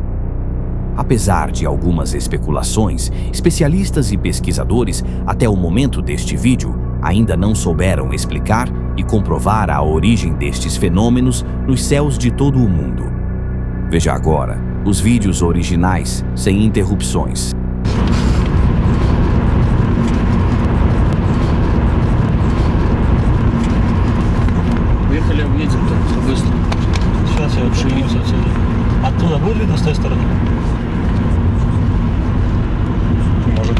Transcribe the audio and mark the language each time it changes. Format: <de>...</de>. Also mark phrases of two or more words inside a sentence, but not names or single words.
<pt>Apesar de algumas especulações, especialistas e pesquisadores, até o momento deste vídeo, ainda não souberam explicar e comprovar a origem destes fenômenos nos céus de todo o mundo. Veja agora os vídeos originais sem interrupções.</pt> <ru>Поехали объедем так быстро. Сейчас я отшибусь отсюда. Оттуда будет видно с той стороны? Может.</ru>